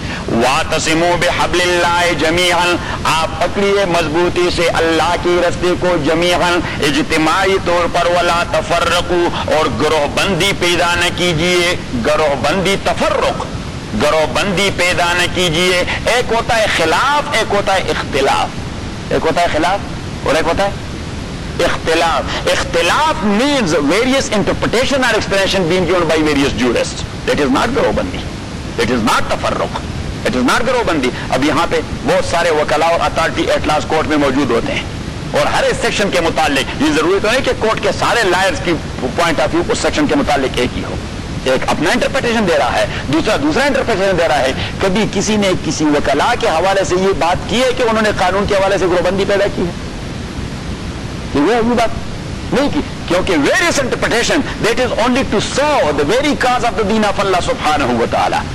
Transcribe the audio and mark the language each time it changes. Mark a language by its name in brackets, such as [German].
[Arabic] واتصموا بحبل اللہ جميعا, [Urdu] آپ پکڑیے مضبوطی سے اللہ کی رسی کو جميعا اجتماعی طور پر. [Arabic] ولا تفرقوا, [Urdu] اور گروہ بندی پیدا نہ کیجئے. گروہ بندی تفرق, گروہ بندی پیدا نہ کیجئے. ایک ہوتا ہے خلاف, ایک ہوتا ہے اختلاف. ایک ہوتا ہے خلاف اور ایک ہوتا ہے اختلاف. [English] اختلاف means various interpretation or explanation being given by various jurists. That is not گروہ بندی, that is not تفرق, it is not گروہ بندی. [Urdu] اب یہاں پہ بہت سارے وکلاء اور اتھارٹی ایٹ لاسٹ کورٹ میں موجود ہوتے ہیں, اور ہر ایک سیکشن کے متعلق, یہ ضروری تو نہیں کہ کورٹ کے سارے لائرز کی point of view اس section کے متعلق ایک ہی ہو. ایک اپنا انٹرپریٹیشن دے رہا ہے, دوسرا انٹرپریٹیشن دے رہا ہے. کبھی کسی نے کسی وکلاء کے حوالے سے یہ بات کی ہے کہ انہوں نے قانون کے حوالے سے گروہ بندی پیدا کی ہے, بات نہیں کی, کیونکہ [English] various interpretation, that is only to serve the very cause of the [Urdu] then of اللہ سبحانہ و تعالی.